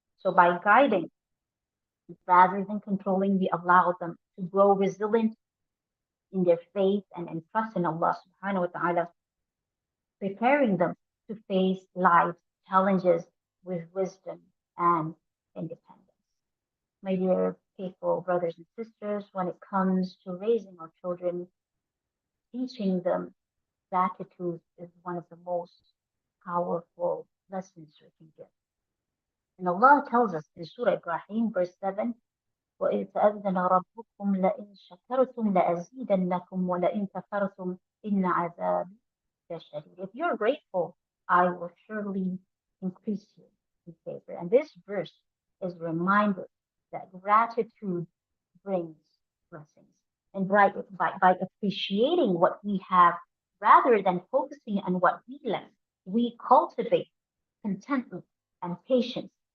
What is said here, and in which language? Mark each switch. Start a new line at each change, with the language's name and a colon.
English: So by guiding rather than controlling, we allow them to grow resilient in their faith and trust in Allah subhanahu wa ta'ala, preparing them to face life's challenges with wisdom and independence. My dear faithful brothers and sisters, when it comes to raising our children, teaching them gratitude is one of the most powerful lessons we can give. And Allah tells us in Surah Ibrahim, verse 7,
Arabic: وإذ تأذن ربكم لئن شكرتم لأزيدنكم ولئن كفرتم إن عذابي لشديد.
English: If you're grateful, I will surely increase you in favor. And this verse is a reminder that gratitude brings blessings. And by appreciating what we have rather than focusing on what we lack, we cultivate contentment and patience.